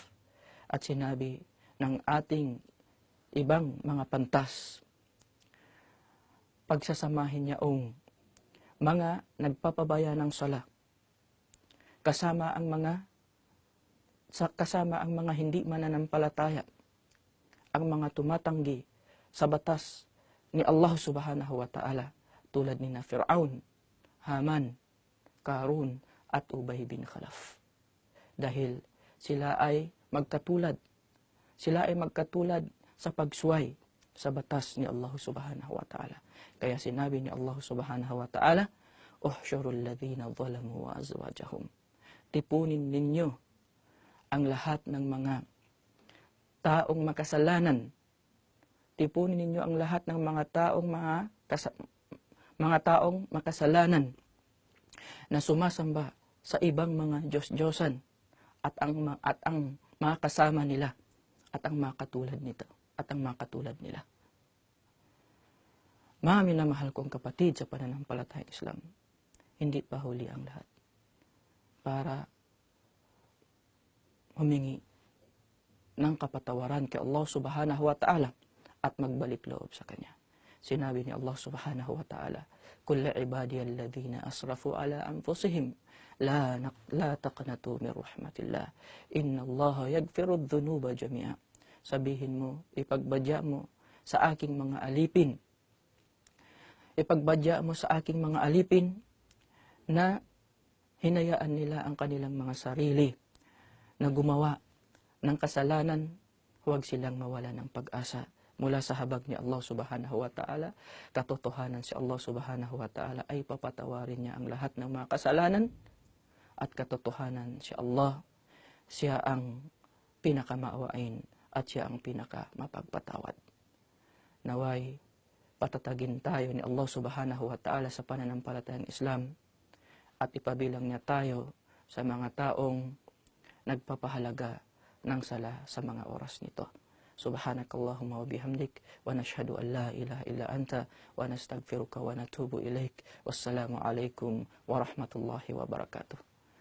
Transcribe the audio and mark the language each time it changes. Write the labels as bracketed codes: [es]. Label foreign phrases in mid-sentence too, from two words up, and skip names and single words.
[tl] At sinabi ng ating ibang mga pantas, pagsasamahin niya mga nagpapabaya ng sala, kasama ang mga hindi mananampalataya, ang mga tumatanggi sa batas ni Allah [ar] سبحانه وتعالى, [tl] tulad ni na Fir'aun, Haman, Qarun, at Ubay bin Khalaf. Dahil sila ay magkatulad sa pagsuway sa batas ni Allah [ar] سبحانه وتعالى. [tl] Kaya sinabi ni Allah [ar] سبحانه وتعالى, "احشروا الذين ظلموا وأزواجهم." [tl] Tipunin ninyo ang lahat ng mga taong makasalanan. Tipunin ninyo ang lahat ng mga taong makasalanan na sumasamba sa ibang mga Diyos-Diyosan at ang mga kasama nila at ang mga katulad nila. Mga minamahal kong kapatid sa pananampalatayang Islam, hindi pa huli ang lahat para humingi ng kapatawaran kay Allah [ar] سبحانه وتعالى [tl] at magbalik loob sa Kanya. Sinabi ni [ar] Allah سبحانه وتعالى, "قل لعبادي الذين أسرفوا على أنفسهم لا تقنطوا من رحمة الله. إن الله يغفر الذنوب جميعا." [tl] Sabihin mo, ipagbadya mo sa aking mga alipin. Ipagbadya mo sa aking mga alipin na hinayaan nila ang kanilang mga sarili na gumawa ng kasalanan, huwag silang mawala ng pag-asa mula sa habag ni Allah [ar] سبحانه وتعالى. [tl] Katotohanan si Allah [ar] سبحانه وتعالى [tl] ay papatawarin niya ang lahat ng mga kasalanan, at katotohanan si Allah, siya ang pinakamaawain at siya ang pinakamapagpatawad. Naway patatagin tayo ni Allah [ar] سبحانه وتعالى [tl] sa pananampalatayang Islam at ipabilang niya tayo sa mga taong nagpapahalaga ng sala sa mga oras nito. [ar] سبحانك اللهم وبحمدك ونشهد أن لا إله إلا أنت ونستغفرك ونتوب إليك. والسلام عليكم ورحمة الله وبركاته.